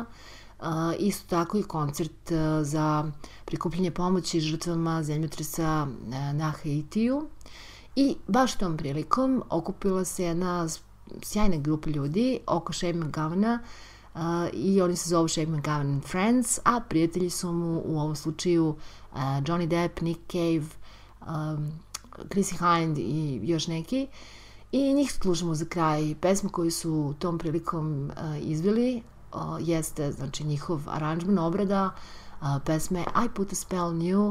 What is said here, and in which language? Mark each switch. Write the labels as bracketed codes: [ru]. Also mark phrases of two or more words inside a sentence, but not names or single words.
[sr] Isto tako i koncert za prikupljanje pomoći žrtvama zemljotresa na Haitiju. I baš tom prilikom okupila se jedna sjajna grupa ljudi oko Shane McGovana, i oni se zovu Shane McGowan and Friends, a prijatelji su mu u ovom slučaju Johnny Depp, Nick Cave, Chrissy Hind i još neki. I njih slušamo za kraj. Pesma koju su tom prilikom izveli jeste, znači, njihov aranžman, obrada pesme I Put a Spell on You.